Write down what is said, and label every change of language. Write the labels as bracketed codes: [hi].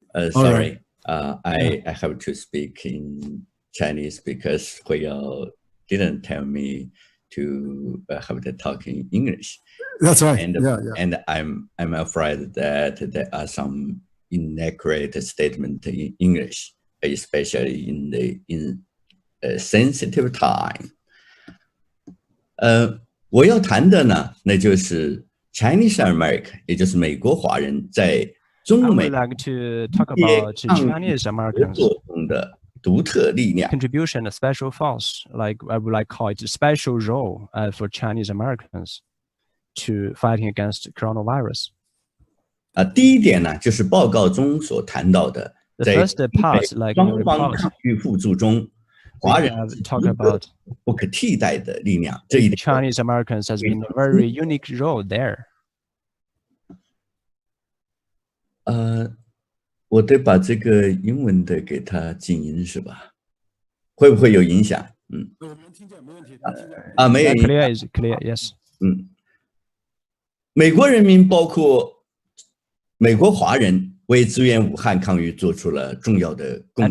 [en] Sorry, I have to speak in Chinese because Huiyao didn't tell me to have the talk in English. That's right. And I'm afraid that there are some inaccurate statements in English, especially in a sensitive time. [zh] 我要谈的呢，那就是 [en] Chinese American， [zh] 也就是美国华人在中美 [en] Chinese Americans [zh] 中的独特力量 [en] contribution, a special force, like I would like to call it a special role for Chinese Americans to fighting against coronavirus. [zh] 第一点呢，就是报告中所谈到的，在双方抗疫互助中，华人不可替代的力量。这一点 [en] Chinese Americans has been a very unique role there. [zh] 我得把这个英文的给它静音是吧？会不会有影响？没有影响。 [en] Clear, yes. [zh] 美国人民包括美国华人为支援武汉抗疫做出了重要的贡献。